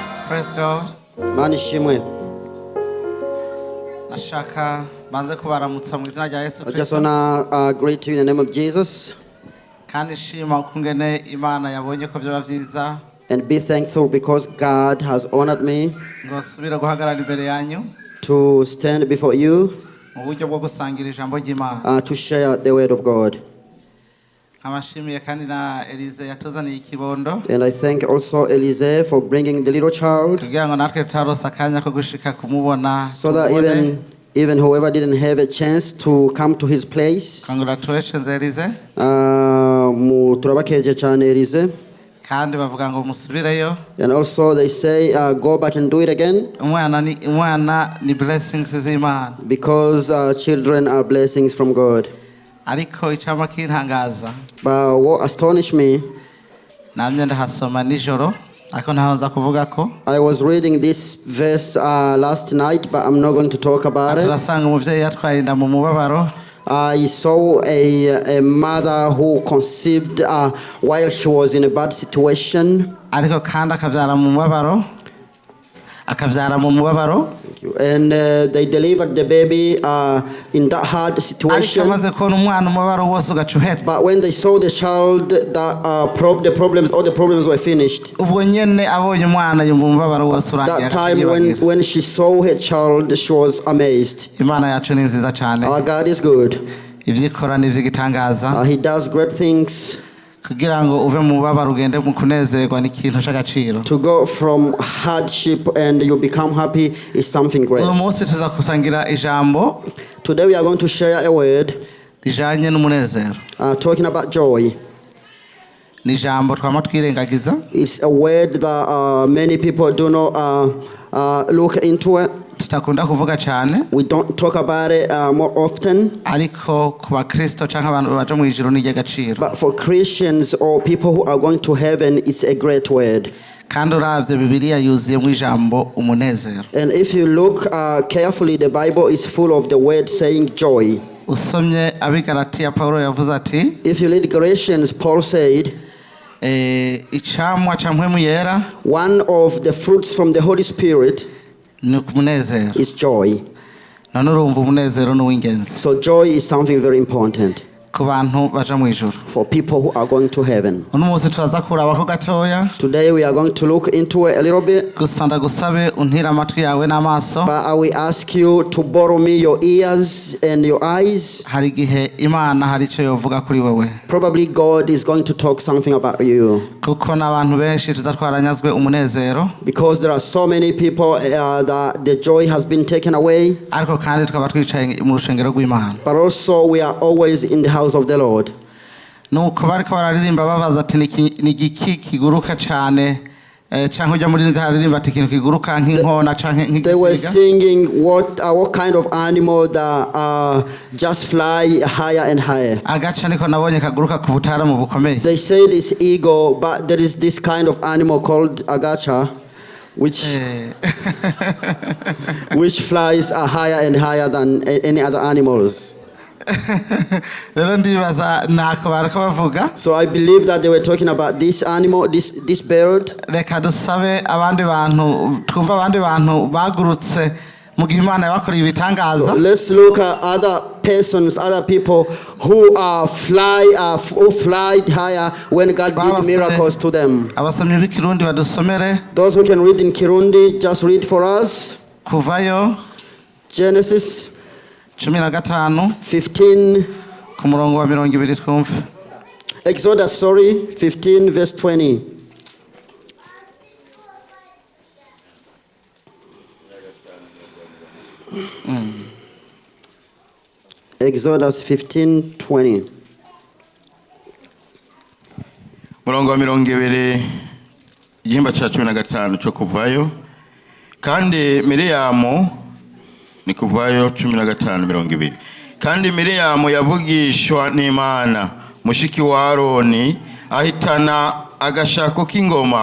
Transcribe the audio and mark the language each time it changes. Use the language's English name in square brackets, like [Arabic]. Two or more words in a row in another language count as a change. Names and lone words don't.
[English] Praise God. [Rundi] Mani shimwe. Nashaka banze kubaramutsa mu izina rya Yesu [English] I just [Rundi] Kristo. [English] wanna greet you in the name of Jesus [Rundi] Kandi shima kungene Imana yabonye ko byo bavyiza [English] and be thankful because God has honored me [Rundi] ngo subira guhagarara imbere yanyu [English] to stand before you [Rundi] mu buryo bwo gusangira ijambo ry'Imana. [English] to share the word of God. [Rundi] Abashimiye kandi na Elize yatuzaniye ikibondo [English] And I thank also Elise for bringing the little child [Rundi] kugira ngo natwe tutarosa akanya ko gushika kumubona [English] so that even whoever didn't have a chance to come to his place. Congratulations Elize. [Rundi] Turabakeje cyane Elise. Kandi bavuga ngo musubireyo. [English] And also they say go back and do it again [Rundi] Umwana ni blessings z'Imana. [English] because children are blessings from God. [Rundi] Ariko icama kintangaza [English] But what astonished me, [Rundi] namye ndahasoma nijoro ariko ntaho nza kuvuga ko [English] I was reading this verse last night, but I'm not going to talk about it. [Rundi] turasanga umuvyeyi yatwaye inda mu mubabaro. [English] I saw a mother who conceived while she was in a bad situation. [Rundi] Ariko kandi akavyara mu mubabaro [English] Thank you. And they delivered the baby in that hard [Rundi] ariko [English] situation. [Rundi] amaze kubona umwana umubabaro wose ugaca uhera. [English] But when they saw the child, all the problems were finished. [Rundi] Ubwo nyene abonye umwana yumva umubabaro wose urangiye. [English] That time when she saw her child, she was amazed. [Rundi] Imana yacu ni nziza cyane. [English] Our God is good. [Rundi] Ivyikora n'ivyigitangaza [English] He does great things. [Rundi] kugira ngo uve mu mubabaro ugende mu kunezerwa n'ikintu c'agaciro. [English] To go from hardship and you become happy is something great. [Rundi] Uyu munsi tuza kusangira ijambo [English] Today we are going to share a word [Rundi] rijanye n'umunezero. [English] talking about joy. [Rundi] Ni ijambo twama twirengagiza. [English] It's a word that many people do not look into it. [Rundi] Tutakunda kuvuga cyane. [English] We don't talk about it more often. [Rundi] Ariko ku bakristo canke abantu baje mu ijuru ni ry'agaciro. [English] But for Christians or people who are going to heaven, it's a great word. [Rundi] Kandi uravye Bibiliya yuzuyemo ijambo umunezero. [English] And if you look carefully, the Bible is full of the word saying joy. [Rundi] Usomye abigalatiya Paulo yavuze ati [English] If you read Galatians, Paul said, [Rundi] icamwa ca mpwemu yera [English] one of the fruits from the Holy Spirit [Rundi] ni umunezero. [English] is joy. [Rundi] None urumva umunezero ni uw'ingenzi [English] So joy is something very important [Rundi] ku bantu baja mu ijuru. [English] for people who are going to heaven. [Rundi] Uno munsi turaza kurabako gatoya. [English] Today we are going to look into it a little bit. [Rundi] Gusa ndagusabe untire amatwi yawe n'amaso. [English] But I will ask you to borrow me your ears and your eyes. [Rundi] Hari igihe Imana hari ico yovuga kuri wewe. [English] Probably God is going to talk something about you. [Rundi] Kuko n'abantu benshi tuza twaranyazwe umunezero. [English] Because there are so many people that the joy has been taken away. [Rundi] Ariko kandi tukaba twicaye mu rushengero rw'Imana. [English] But also we are always in the house of the Lord. [Rundi] Nuko bariko bararirimba babaza ati ni igiki kiguruka cyane canke ujya muri nza haririmba ati ikintu kiguruka nk'inkona canke nk'igisiga. [English] They were singing what kind of animal that just fly higher and higher. [Rundi] Agaca niko nabonye kaguruka ku butara mu bukomeye. [English] They say this eagle, but there is this kind of animal called agacha, which flies higher and higher than any other animals. [Rundi] Rero ndibaza nako bariko bavuga. [English] So I believe that they were talking about this animal, this bird. [Rundi] Reka dusabe abandi bantu twumva abandi bantu bagurutse mu gihe Imana yabakoreye ibitangaza. [English] So let's look at other persons, other people who fly higher when God did miracles to them. [Rundi] Abasomyi b'ikirundi badusomere. [English] Those who can read in Kirundi, just read for us. [Rundi] Kuvayo Genesis 15 ku murongo wa 20 twumve. [English] Exodus 15 verse 20. Exodus 15:20. [Rundi] Murongo wa 20 igihimba ca 15 cyo kuvayo. Kandi Miriyamu ni kuvayo 15:20. Kandi Miriyamu yavugishwa n'Imana mushiki wa Aroni ahitana agashako k'ingoma.